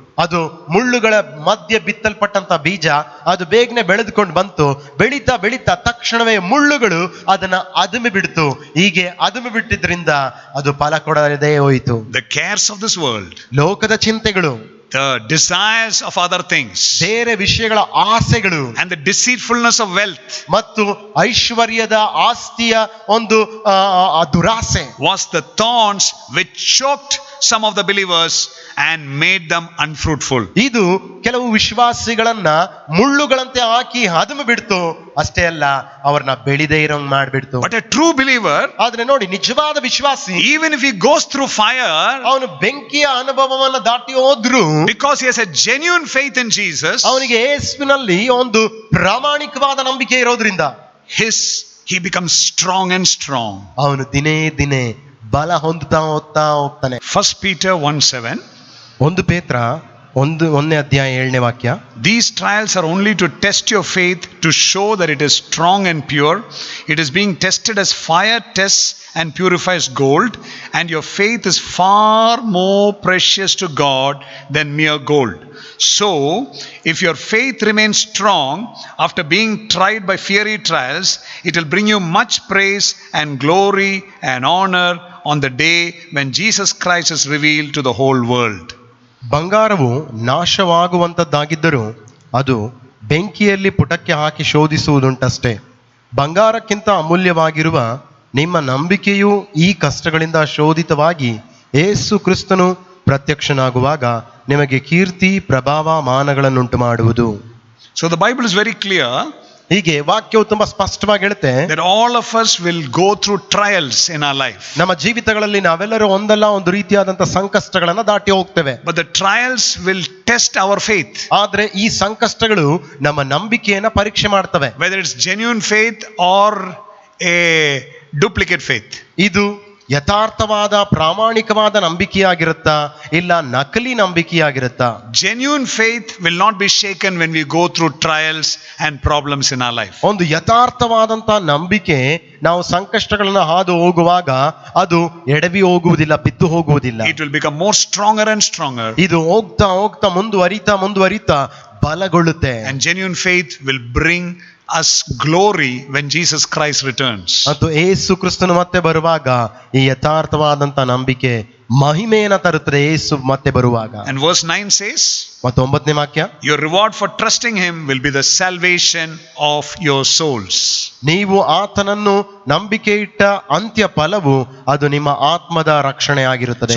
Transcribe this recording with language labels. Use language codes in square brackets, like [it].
[kn] ಅದು ಮುಳ್ಳುಗಳ ಮಧ್ಯೆ ಬಿತ್ತಲ್ಪಟ್ಟಂತ ಬೀಜ ಅದು ಬೇಗನೆ ಬೆಳೆದುಕೊಂಡು ಬಂತು. ಬೆಳೀತಾ ಬೆಳೀತಾ ತಕ್ಷಣವೇ ಮುಳ್ಳುಗಳು ಅದನ್ನ ಅದುಮಿ ಬಿಡ್ತು. ಹೀಗೆ ಅದುಮಿ ಬಿಟ್ಟಿದ್ರಿಂದ ಅದು ಫಲ ಕೊಡದೇ ಹೋಯಿತು. [en] The cares of this world, [kn] ಲೋಕದ ಚಿಂತೆಗಳು, [en] the desires of other things, [kn] ಬೇರೆ ವಿಷಯಗಳ ಆಸೆಗಳು, [en] and the deceitfulness of wealth, [kn] ಮತ್ತು ಐಶ್ವರ್ಯದ ಆಸ್ತಿಯ ಒಂದು ದುರಾಸೆ [en] was the thorns which choked some of the believers and made them unfruitful. [kn] ಇದು ಕೆಲವು ವಿಶ್ವಾಸಿಗಳನ್ನ ಮುಳ್ಳುಗಳಂತೆ ಹಾಕಿ ಹದಮ ಬಿಡ್ತು. ಅಷ್ಟೇ ಅಲ್ಲ, ಅವ್ರನ್ನ ಬೆಳಿದೇ rowing ಮಾಡ್ಬಿಡ್ತು. [en] But a true believer, [kn] ಆದ್ರೆ ನೋಡಿ, ನಿಜವಾದ ವಿಶ್ವಾಸಿ [en] even if he goes through fire, [kn] ಅವನು ಬೆಂಕಿಯ ಅನುಭವವನ್ನ ದಾಟಿ ಹೋದ್ರು, [en] because he has a genuine faith in Jesus, [kn] ಅವನಿಗೆ ಯೇಸುವಿನಲ್ಲಿ ಒಂದು ಪ್ರಾಮಾಣಿಕವಾದ ನಂಬಿಕೆ ಇರೋದ್ರಿಂದ [en] he becomes strong and strong. [kn] ಅವನು ದಿನೇ ದಿನೇ ಬಲ ಹೊಂದುತ್ತಾ ಹೋಗ್ತಾನೆ. [en] 1 Peter 1:7. [kn] 1 ಪೇತ್ರ 1ನೇ ಅಧ್ಯಾಯ 7ನೇ ವಾಕ್ಯ. [en] These trials are only to test your faith, to show that it is strong and pure. It is being tested as fire tests and purifies gold, and your faith is far more precious to God than mere gold. So, if your faith remains strong after being tried by fiery trials, it will bring you much praise and glory and honor on the day when Jesus Christ is revealed to the whole world. [kn] ಬಂಗಾರವು ನಾಶವಾಗುವಂಥದ್ದಾಗಿದ್ದರೂ ಅದು ಬೆಂಕಿಯಲ್ಲಿ ಪುಟಕ್ಕೆ ಹಾಕಿ ಶೋಧಿಸುವುದುಂಟಷ್ಟೇ. ಬಂಗಾರಕ್ಕಿಂತ ಅಮೂಲ್ಯವಾಗಿರುವ ನಿಮ್ಮ ನಂಬಿಕೆಯು ಈ ಕಷ್ಟಗಳಿಂದ ಶೋಧಿತವಾಗಿ ಯೇಸು ಕ್ರಿಸ್ತನು ಪ್ರತ್ಯಕ್ಷನಾಗುವಾಗ ನಿಮಗೆ ಕೀರ್ತಿ, ಪ್ರಭಾವ, ಮಾನಗಳನ್ನುಂಟು ಮಾಡುವುದು. [en] So the Bible is very clear. [kn] ಹೀಗೆ ವಾಕ್ಯವು ತುಂಬಾ ಸ್ಪಷ್ಟವಾಗಿ ಹೇಳುತ್ತೆ, [en] that all of us will go through trials in our life. [kn] ನಮ್ಮ ಜೀವಿತಗಳಲ್ಲಿ ನಾವೆಲ್ಲರೂ ಒಂದಲ್ಲ ಒಂದು ರೀತಿಯಾದಂತಹ ಸಂಕಷ್ಟಗಳನ್ನ ದಾಟಿ ಹೋಗ್ತೇವೆ. [en] But the trials will test our faith. [kn] ಆದ್ರೆ ಈ ಸಂಕಷ್ಟಗಳು ನಮ್ಮ ನಂಬಿಕೆಯನ್ನ ಪರೀಕ್ಷೆ ಮಾಡ್ತವೆ. [en] Whether it's genuine faith or a duplicate faith. [kn] ಇದು ಯಥಾರ್ಥವಾದ ಪ್ರಾಮಾಣಿಕವಾದ ನಂಬಿಕೆಯಾಗಿರುತ್ತಾ ಇಲ್ಲ ನಕಲಿ ನಂಬಿಕೆಯಾಗಿರುತ್ತಾ? [en] Genuine faith will not be shaken when we go through trials and problems in our life. [kn] ಒಂದು ಯಥಾರ್ಥವಾದಂತಹ ನಂಬಿಕೆ ನಾವು ಸಂಕಷ್ಟಗಳನ್ನ ಹಾದು ಹೋಗುವಾಗ ಅದು ಎಡವಿ ಹೋಗುವುದಿಲ್ಲ, ಬಿದ್ದು ಹೋಗುವುದಿಲ್ಲ. [en] It will become more stronger and stronger. [kn] ಇದು ಹೋಗ್ತಾ ಹೋಗ್ತಾ ಮುಂದುವರಿತಾ ಬಲಗೊಳ್ಳುತ್ತೆ. [en] And genuine faith will bring us glory when Jesus Christ returns. [kn] ಮತ್ತು ಯೇಸು ಕ್ರಿಸ್ತನು ಮತ್ತೆ ಬರುವಾಗ ಈ ಯಥಾರ್ಥವಾದಂತ ನಂಬಿಕೆ ಮಹಿಮೆಯನ್ನು ತರುತ್ತದೆ. ಯೇಸು ಮತ್ತೆ ಬರುವಾಗ. [en] And verse 9 says, [kn] ಮತ್ತು 9ನೇ ವಾಕ್ಯ, [en] your reward for trusting him will be the salvation of your souls. [kn] ನೀವು ಆತನನ್ನು ನಂಬಿಕೆ ಇಟ್ಟ ಅಂತ್ಯ ಫಲವು ಅದು ನಿಮ್ಮ ಆತ್ಮದ ರಕ್ಷಣೆ ಆಗಿರುತ್ತದೆ.